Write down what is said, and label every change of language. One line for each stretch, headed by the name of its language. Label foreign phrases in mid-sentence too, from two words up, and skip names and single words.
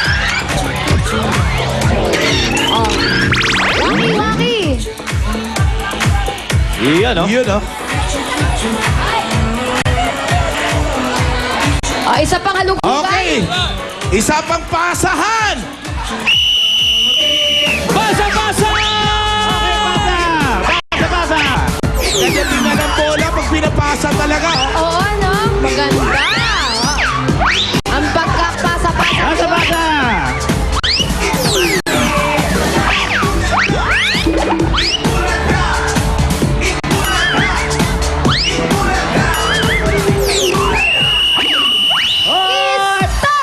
Filipino: waki-waki. Iyan, no? Yun, oh. Isa pang halugugay. Okay. Isa pang pasahan. Pasa-pasa! Okay, pasa! Pasa-pasa! Kanya tingnan ang bola pag pinapasa talaga. Oh. Oo, no? Maganda. Ang pagkapasa-pasa. Pasa-pasa! Stop!